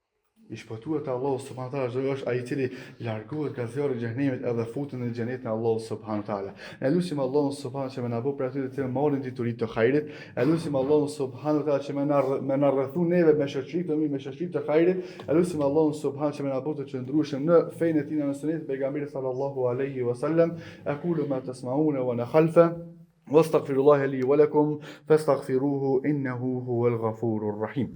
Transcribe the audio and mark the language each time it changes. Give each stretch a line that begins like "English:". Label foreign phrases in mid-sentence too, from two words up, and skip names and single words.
Albanian: Andaj I shpëtuar te Allahu
Arabic: سبحانه وتعالى
Albanian: është ai I cili largohet nga zjarri I xhenemit edhe futet në xhenetin e Allahut
Arabic: سبحانه وتعالى.
Albanian: Ne lutim Allahun subhanahu që më na bëj për aty të marrin dituritë të hajrit. Ne lutim Allahun
Arabic: سبحانه وتعالى
Albanian: që më na rrethu neve me shoqëri të mirë, me shoqëri të hajrit. Ne lutim Allahun subhanahu që më na bëj të qëndrueshëm në fenë e tij në sunetin e pejgamberit
Arabic: صلى الله عليه وسلم. أقول ما تسمعون وأنا خلف واستغفر الله لي ولكم فاستغفروه إنه هو الغفور الرحيم